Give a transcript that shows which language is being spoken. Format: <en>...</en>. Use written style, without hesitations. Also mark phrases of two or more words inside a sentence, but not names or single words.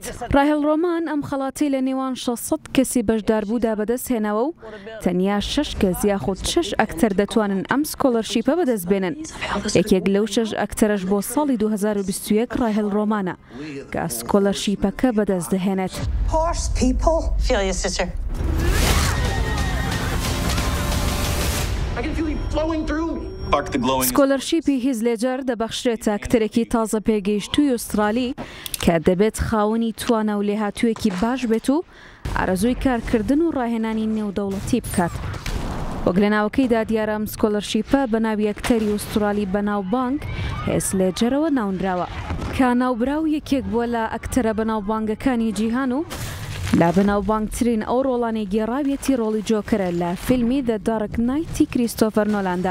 <ckb>ڕاهێڵ ڕۆمان ئەم خەڵاتی لە نێوان 600 کەسی بەشداربوودا بەدەستهێنەوە و تەنیا 6 کەس یاخود 6 ئەکتەر دەتوانن ئەم سکۆلەرشیپە بەدەستبێنن. یەکێک لەو 6 ئەکتەرەش بۆ ساڵی 2021 ڕاهێڵ ڕۆمانە کە سکۆلەرشیپەکە بەدەست دەهێنێت.</ckb> <en>Feel you, sister. I can feel you flowing through me.</en> <ckb>سکۆلەرشیپی هیچ لێجەر دەبەخشرێتە ئەکتەرێکی تازە پێگەیشتووی ئوسترالی کە دەبێت خاوەنی توانە و لێهاتوویەکی باش بێت و ئارەزووی کارکردن و ڕاهێنانی نێودەوڵەتی بکات. وەک لە ناوەکەیدا دیارە ئەم سکۆلەرشیپە بە ناوی ئەکتەری ئوسترالی بەناوبانگ هێز لێجەرەوە ناونراوە کە ناوبراو یەکێک بووە لە ئەکتەرە بەناوبانگەکانی جیهان و لا بەناوبانگترین ئەو ڕۆڵانی گێڕاویەتی ڕۆڵی جۆکەرە لە فیلمی The Dark Knight کریستۆفەر نۆلاندا.</ckb>